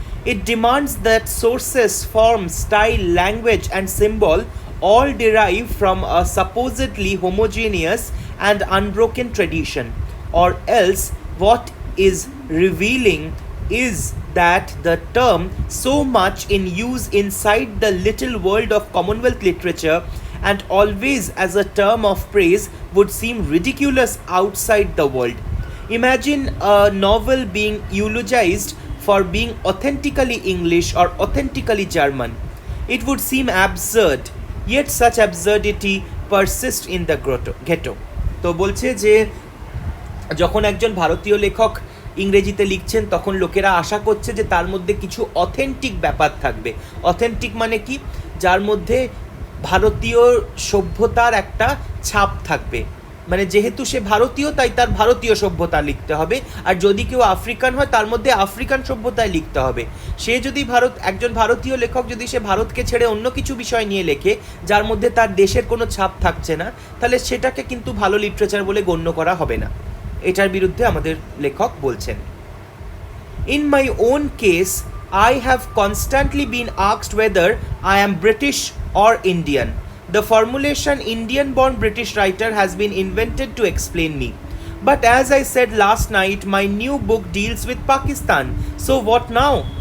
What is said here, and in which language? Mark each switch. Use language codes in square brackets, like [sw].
[en] It demands that sources, form, style, language, and symbol all derive from a supposedly homogeneous and unbroken tradition, or else what is revealing is that the term, so much in use inside the little world of Commonwealth literature and always as a term of praise, would seem ridiculous outside the world. Imagine a novel being eulogized for being authentically English or authentically German. It would seem absurd, yet such absurdity persists in the ghetto. [bn] তো বলছে যে যখন একজন ভারতীয় লেখক ইংরেজিতে লিখছেন তখন লোকেরা আশা করছে যে তার মধ্যে কিছু অথেন্টিক ব্যাপার থাকবে। অথেন্টিক মানে কি? যার মধ্যে ভারতীয় সভ্যতার একটা ছাপ থাকবে, মানে যেহেতু সে ভারতীয় তাই তার ভারতীয় সভ্যতা লিখতে হবে, আর যদি কেউ আফ্রিকান হয় তার মধ্যে আফ্রিকান সভ্যতায় লিখতে হবে। সে যদি একজন ভারতীয় লেখক যদি সে ভারতকে ছেড়ে অন্য কিছু বিষয় নিয়ে লেখে যার মধ্যে তার দেশের কোনো ছাপ থাকছে না, তাহলে সেটাকে কিন্তু ভালো লিটারেচার বলে গণ্য করা হবে না। এটার বিরুদ্ধে আমাদের লেখক বলছেন। [en] In my own case, I have constantly been asked whether I am British or Indian. The formulation Indian-born British writer has been invented to explain me. But as I said last night, my new book deals with Pakistan. So what now?